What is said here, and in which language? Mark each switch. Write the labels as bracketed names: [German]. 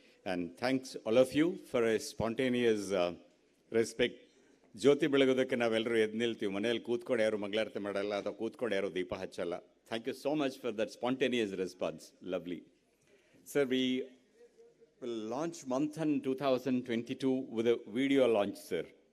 [English] And thanks all of you for a spontaneous respect. [Kannada] ಜ್ಯೋತಿ ಬೆಳಗೋದಕ್ಕೆ ನಾವೆಲ್ಲರೂ ಎದ್ದು ನಿಲ್ತೀವಿ. ಮನೆಯಲ್ಲಿ ಕೂತ್ಕೊಂಡು ಯಾರು ಮಂಗಳಾರತಿ ಮಾಡಲ್ಲ ಅಥವಾ ಕೂತ್ಕೊಂಡು ಯಾರು ದೀಪ ಹಚ್ಚಲ್ಲ. [English] Thank you so much for that spontaneous response. Lovely. Sir, we will launch Manthan 2022 with a video launch, sir.